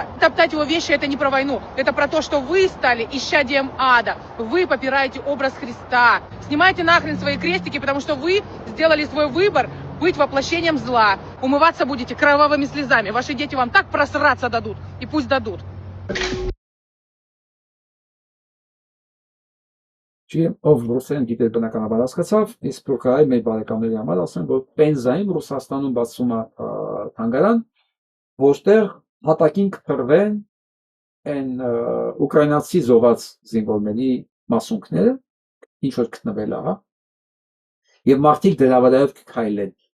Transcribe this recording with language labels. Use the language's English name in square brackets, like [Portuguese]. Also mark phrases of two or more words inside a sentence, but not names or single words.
[Russian] Топтать его вещи — это не про войну. Это про то, что вы стали исчадием ада. Вы попираете образ Христа. Снимайте нахрен свои крестики, потому что вы сделали свой выбор быть воплощением зла. Умываться будете кровавыми слезами. Ваши дети вам так просраться дадут. И пусть дадут. [Armenian] Չի ով ռուսերեն գիտեր բնականաբար հասկացավ, իսկ փոքրայ մեր բարեկամների համար ասեմ, որ Պենզայում Ռուսաստանում բացվում է թանգարան, որտեղ հատակին կփրվեն այն ուկրաինացի զոհված զինվորների մասունքները, ինչ որ գտնվել է, եւ մարդիկ դրա վրայով կքայլեն։